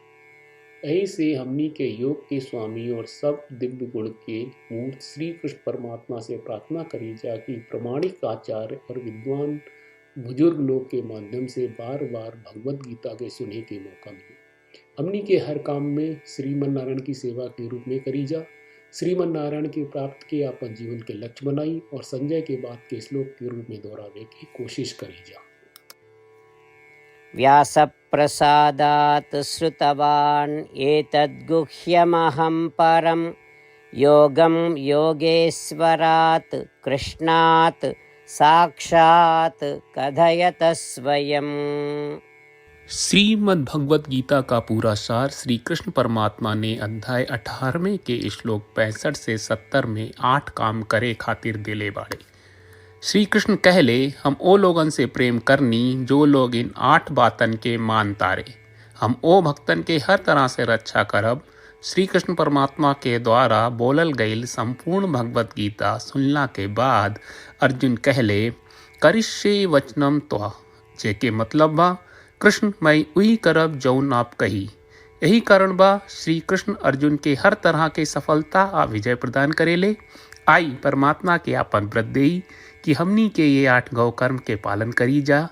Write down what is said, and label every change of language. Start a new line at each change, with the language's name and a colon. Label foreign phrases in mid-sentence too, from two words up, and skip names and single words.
Bhojpuri: यही से हमनी के योग के स्वामी और सब दिव्य गुण के मूर्त श्री कृष्ण परमात्मा से प्रार्थना करी जा कि प्रमाणिक आचार्य और विद्वान बुजुर्ग लोग के माध्यम से बार बार भगवत गीता के सुने के मौका मिले। हमनी के हर काम में श्रीमन नारायण की सेवा के रूप में करी जा। श्रीमन नारायण के प्राप्त के अपन जीवन के लक्ष्य बनाई और संजय के बात के श्लोक के रूप में दोहरावे की कोशिश करी जा।
Sanskrit: व्यास प्रसादात श्रुतवान् एतद्गुह्यमहं परं योगं योगेश्वरात् कृष्णात् साक्षात् कथयत स्वयम्।
Bhojpuri: श्रीमद् भगवत गीता का पूरा सार श्री कृष्ण परमात्मा ने अध्याय 18वें के श्लोक 65 से 70 में 8 काम करे खातिर दिले बाड़े। श्री कृष्ण कहले, हम ओ लोगन से प्रेम करनी जो लोग इन 8 बातन के मान तारे। हम ओ भक्तन के हर तरह से रक्षा करब। श्री कृष्ण परमात्मा के द्वारा बोलल गईल संपूर्ण भगवत गीता सुनला के बाद अर्जुन कहले,
Sanskrit: करिष्ये वचनम त्वा,
Bhojpuri: जेके मतलब बा कृष्ण मैं उही करब जौन आप कही। यही कारण बा श्री कृष्ण अर्जुन के हर तरह के सफलता आ विजय प्रदान करेले। आई परमात्मा के आपन व्रत देई कि हमनी के ये 8 गौ कर्म के पालन करी जा।